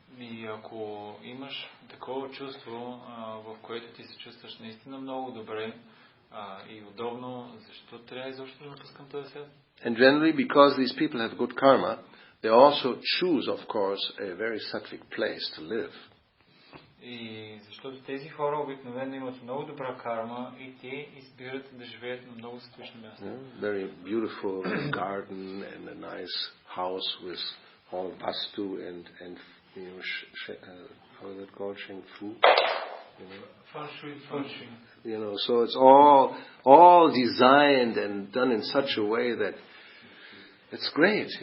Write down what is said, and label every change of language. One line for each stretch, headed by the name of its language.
Bulgarian: И ако имаш такова чувство, в което ти се чувстваш наистина много добре и удобно, защо трябва изобщо да напускам този свят?
English: And generally, because these people have good karma, they also choose, of course, a very sattvic place to live.
Bulgarian: И защото тези хора обикновено имат много добра карма и те избират да живеят на много скучни места.
English: Very beautiful garden and a nice house with all vastu and you know, how is it called, sheng fu? Feng shui. You know, so it's all designed and done in such a way that it's great.